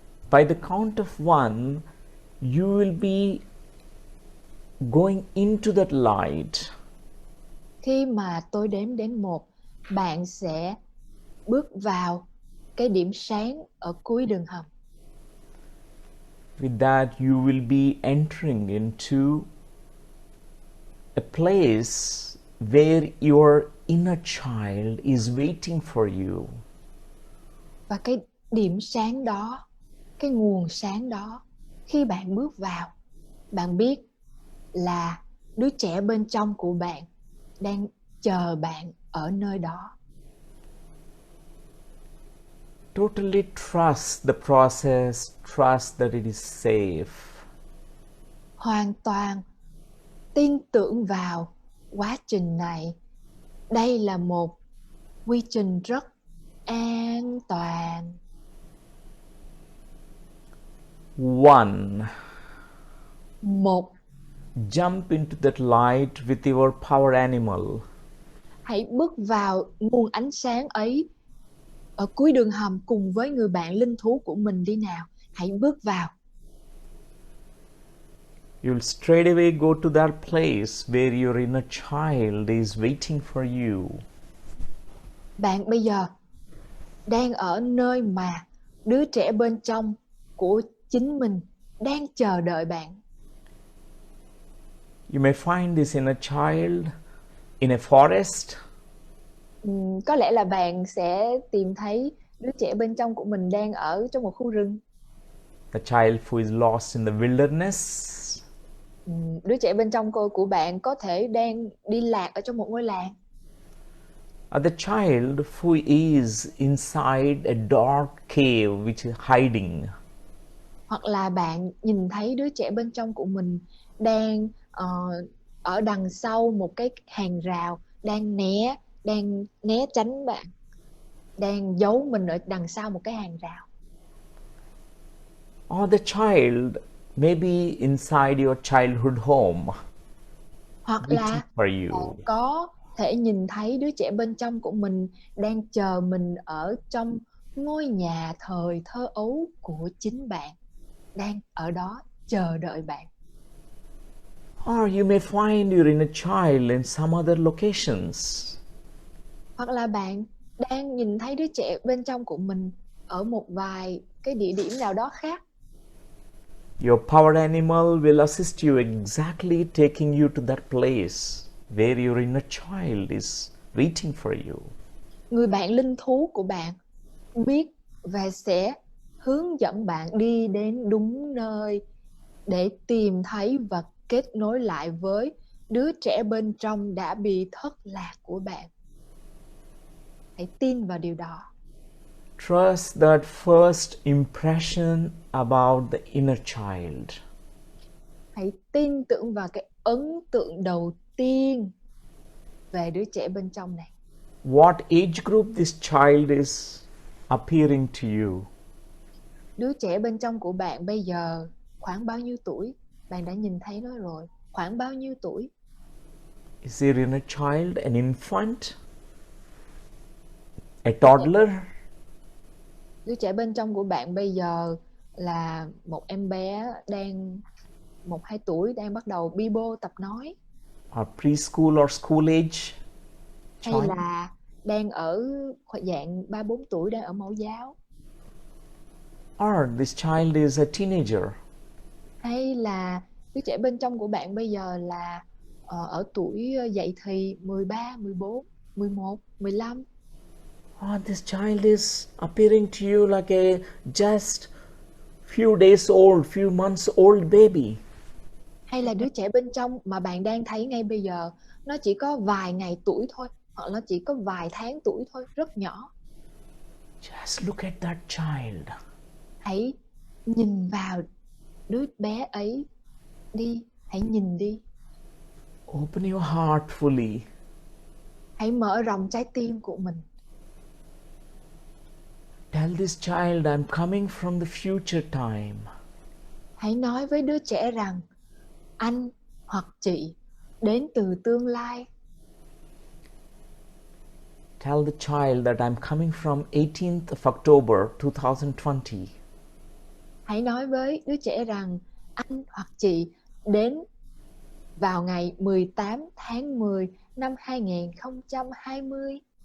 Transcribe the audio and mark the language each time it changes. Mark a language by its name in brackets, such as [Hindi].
[English] By the count of 1, you will be going into that light. [Vietnamese] Khi mà tôi đếm đến 1, bạn sẽ bước vào cái điểm sáng ở cuối đường hầm. [English] With that, you will be entering into a place where your inner child is waiting for you. [Vietnamese] Và cái điểm sáng đó, cái nguồn sáng đó, khi bạn bước vào, bạn biết là đứa trẻ bên trong của bạn đang chờ bạn ở nơi đó. [English] Totally trust the process, trust that it is safe. [Vietnamese] Hoàn toàn tin tưởng vào quá trình này. Đây là một quy trình rất an toàn. [English] 1. 1. Jump into that light with your power animal. [Vietnamese] Hãy bước vào nguồn ánh sáng ấy ở cuối đường hầm cùng với người bạn linh thú của mình đi nào. Hãy bước vào. [English] You'll straight away go to that place where your inner child is waiting for you. [Vietnamese] Bạn bây giờ đang ở nơi mà đứa trẻ bên trong của chính mình đang chờ đợi bạn. [English] You may find this in a child in a forest. [Vietnamese] Có lẽ là bạn sẽ tìm thấy đứa trẻ bên trong của mình đang ở trong một khu rừng. [English] The child who is lost in the wilderness. [Vietnamese] Đứa trẻ bên trong của bạn có thể đang đi lạc ở trong một ngôi làng. [English] Or the child who is inside a dark cave which is hiding. [Vietnamese] Hoặc là bạn nhìn thấy đứa trẻ bên trong của mình đang ở đằng sau một cái hàng rào, đang né tránh bạn, đang giấu mình ở đằng sau một cái hàng rào. [English] Or the child may be inside your childhood home, [Vietnamese] Hoặc [English] waiting [Vietnamese] là [English] for [Vietnamese] bạn [English] you. [Vietnamese] có thể nhìn thấy đứa trẻ bên trong của mình đang chờ mình ở trong ngôi nhà thời thơ ấu của chính bạn, đang ở đó chờ đợi bạn. [English] Or you may find your inner child in some other locations. [Vietnamese] Hoặc là bạn đang nhìn thấy đứa trẻ bên trong của mình ở một vài cái địa điểm nào đó khác. [English] Your power animal will assist you exactly taking you to that place where your inner child is waiting for you. [Vietnamese] Người bạn linh thú của bạn biết và sẽ hướng dẫn bạn đi đến đúng nơi để tìm thấy và kết nối lại với đứa trẻ bên trong đã bị thất lạc của bạn. Hãy tin vào điều đó. [English] Trust that first impression about the inner child. [Vietnamese] Hãy tin tưởng vào cái ấn tượng đầu tiên về đứa trẻ bên trong này. [English] What age group this child is appearing to you? [Vietnamese] Đứa trẻ bên trong của bạn bây giờ khoảng bao nhiêu tuổi? Bạn đã nhìn thấy nó rồi. Khoảng bao nhiêu tuổi? [English] Is your inner child an infant? A toddler? [Vietnamese] Đứa trẻ bên trong của bạn bây giờ là một em bé đang 1-2 tuổi, đang bắt đầu bi bô tập nói, [English] Or preschool or school age [Vietnamese] hay [English] child? [Vietnamese] là đang ở dạng 3-4 tuổi, đang ở mẫu giáo, [English] Or this child is a teenager? [Vietnamese] hay là đứa trẻ bên trong của bạn bây giờ là ở tuổi dậy thì 13, 14, 11, 15, [English] Or this child is appearing to you like a just few days old, few months old baby. [Vietnamese] hay là đứa trẻ bên trong mà bạn đang thấy ngay bây giờ nó chỉ có vài ngày tuổi thôi, hoặc nó chỉ có vài tháng tuổi thôi, rất nhỏ. [English] Just look at that child. [Vietnamese] Hãy nhìn vào đứa bé ấy đi, hãy nhìn đi. [English] Open your heart fully. [Vietnamese] Hãy mở rộng trái tim của mình. [English] Tell this child I'm coming from the future time. [Vietnamese] Hãy nói với đứa trẻ rằng anh hoặc chị đến từ tương lai. [English] Tell the child that I'm coming from 18th of October 2020. [Vietnamese] Hãy nói với đứa trẻ rằng anh hoặc chị đến vào ngày 18 tháng 10 năm 2020.